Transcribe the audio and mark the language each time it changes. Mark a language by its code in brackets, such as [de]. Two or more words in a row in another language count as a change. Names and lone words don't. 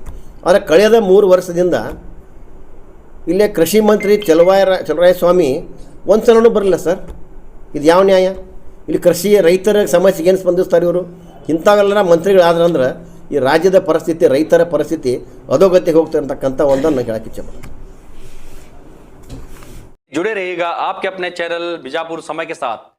[kn] ಆದರೆ ಕಳೆದ 3 ವರ್ಷದಿಂದ ಇಲ್ಲೇ ಕೃಷಿ ಮಂತ್ರಿ ಚಲುವರಾಯ ಸ್ವಾಮಿ ಒಂದು ಸಲನೂ ಬರಲಿಲ್ಲ ಸರ್. ಇದು ಯಾವ ನ್ಯಾಯ? ಇಲ್ಲಿ ಕೃಷಿ ರೈತರ ಸಮಸ್ಯೆಗೆ ಏನು ಸ್ಪಂದಿಸ್ತಾರೆ ಇವರು? ಇಂಥವೆಲ್ಲ ಮಂತ್ರಿಗಳಾದ್ರಂದ್ರೆ ಈ ರಾಜ್ಯದ ಪರಿಸ್ಥಿತಿ, ರೈತರ ಪರಿಸ್ಥಿತಿ ಅಧೋಗತಿಗೆ ಹೋಗ್ತಾ ಇರ್ತಕ್ಕಂಥ ಒಂದನ್ನು ಹೇಳಕ್ಕೆ ಇಚ್ಛೆಪಡ್ತೀನಿ. [hi] जुड़े रहिएगा आपके अपने चैनल बीजापुर समय के साथ।